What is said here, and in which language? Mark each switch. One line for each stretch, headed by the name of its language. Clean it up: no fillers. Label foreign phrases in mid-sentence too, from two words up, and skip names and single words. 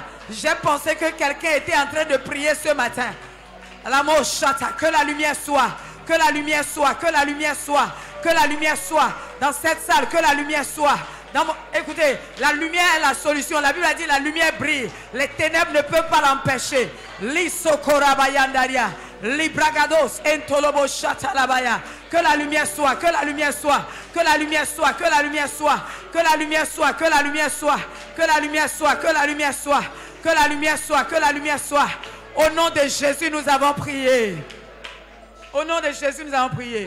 French: J'ai pensé que quelqu'un était en train de prier ce matin. La mochata. Que la lumière soit. Que la lumière soit. Que la lumière soit. Que la lumière soit. Dans cette salle. Que la lumière soit. Écoutez, la lumière est la solution. La Bible a dit la lumière brille. Les ténèbres ne peuvent pas l'empêcher. Lisokorabayandaria. Libragados entolobo chatalabaya. Que la lumière soit, que la lumière soit, que la lumière soit, que la lumière soit, que la lumière soit, que la lumière soit, que la lumière soit, que la lumière soit, que la lumière soit, que la lumière soit. Au nom de Jésus, nous avons prié. Au nom de Jésus, nous avons prié.